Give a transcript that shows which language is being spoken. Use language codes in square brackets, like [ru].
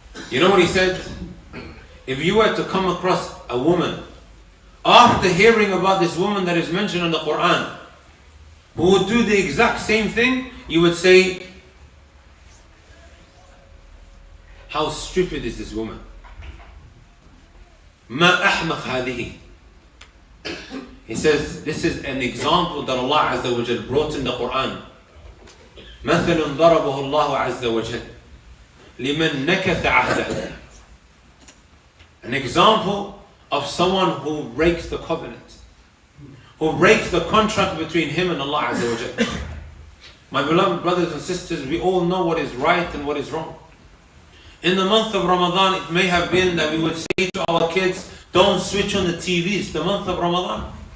[en] You know what he said? If you were to come across a woman, after hearing about this woman that is mentioned in the Quran, who would do the exact same thing, you would say, how stupid is this woman? [ar] ما أحمق هذه. [en] He says, this is an example that Allah Azza wa Jal brought in the Quran. [ar] مثل ضربه الله عز وجل لمن نكث عهده. [en] An example of someone who breaks the covenant, who breaks the contract between him and Allah Azza wa Jal. My beloved brothers and sisters, we all know what is right and what is wrong. In the month of Ramadan, it may have been that we would say to our kids, don't switch on the TV, it's the month of Ramadan.